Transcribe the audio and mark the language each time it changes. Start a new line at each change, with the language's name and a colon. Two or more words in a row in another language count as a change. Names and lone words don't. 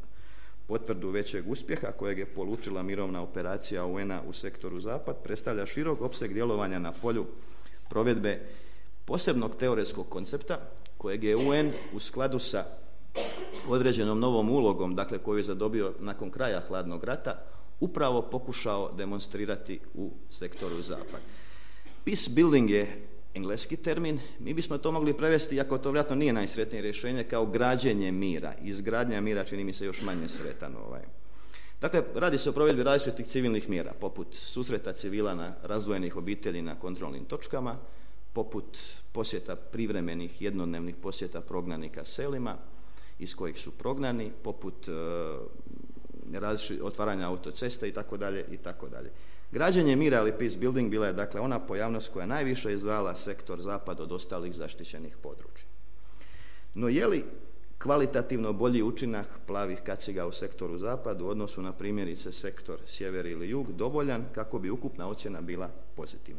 Croatian: Potvrdu većeg uspjeha kojeg je polučila mirovna operacija UN-a u sektoru Zapad predstavlja širok opseg djelovanja na polju provedbe posebnog teoretskog koncepta kojeg je UN u skladu sa određenom novom ulogom, dakle koju je zadobio nakon kraja hladnog rata, upravo pokušao demonstrirati u sektoru Zapad.
English: Peace building
Croatian: je engleski termin, mi bismo to mogli prevesti, iako to vjerojatno nije najsretnije rješenje, kao građenje mira. Izgradnja mira čini mi se još manje sretan. Dakle, radi se o provedbi različitih civilnih mjera, poput susreta civila na razdvojenih obitelji na kontrolnim točkama, poput posjeta privremenih jednodnevnih posjeta prognanika selima iz kojih su prognani, poput otvaranja autoceste itd. itd. Građenje mira ili
English: peace building
Croatian: bila je dakle ona pojavnost koja najviše izdvajala sektor Zapad od ostalih zaštićenih područja. No je li kvalitativno bolji učinak plavih kaciga u sektoru Zapad u odnosu na primjerice sektor sjever ili jug dovoljan kako bi ukupna ocjena bila pozitivna?